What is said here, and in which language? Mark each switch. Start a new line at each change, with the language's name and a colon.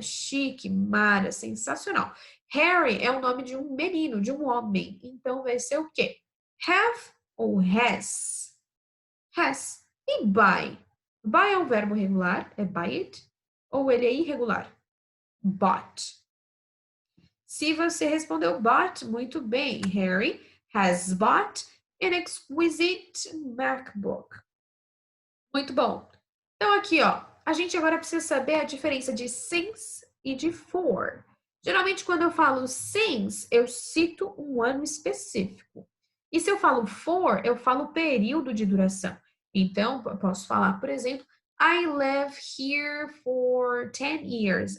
Portuguese: Chique, mara, sensacional. Harry é o nome de um menino, de um homem. Então vai ser o quê? Have ou has? Has. E buy? Buy é um verbo regular, é buy it? Ou ele é irregular? Bought. Se você respondeu bought, muito bem.
English: Harry has bought an exquisite MacBook.
Portuguese: Muito bom. Então aqui, ó, a gente agora precisa saber a diferença de since e de for. Geralmente, quando eu falo since, eu cito um ano específico. E se eu falo for, eu falo período de duração. Então, eu posso falar, por exemplo,
English: I live here for 10 years.